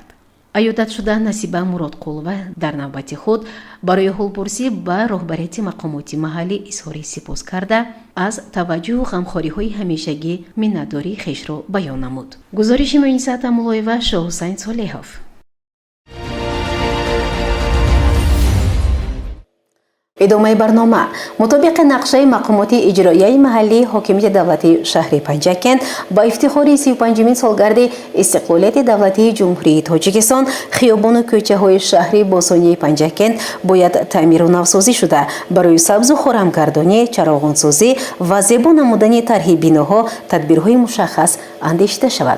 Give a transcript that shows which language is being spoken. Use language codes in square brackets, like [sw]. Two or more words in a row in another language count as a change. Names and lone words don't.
[tg] аёдат шуда Насиба Муродқулова дар навбати худ барои ҳолпурсӣ ба роҳбарияти мақомоти маҳаллӣ изҳори сипос карда аз таваҷҷӯҳу ғамхориҳои ҳамешагӣ миннатдории хешро баён намуд. гузориши Муъиниса Атамуллоева, Шоҳусайн Солеҳов. [fa] ادامه برنامه مطابق نقشه مقامات اجرایی محلی حاکمیت دولتی شهر پنجکند با افتخار 35مین سالگرد استقلالیت دولتی جمهوری تاجیکستان خیابان و کوچه های شهر باسانی پنجکند باید تعمیر و نوسازی شده برای سبز و خرمگردانی، چراغانسازی و زیبا نمودن طرح بیناها تدبیرهای مشخص اندیشیده شود.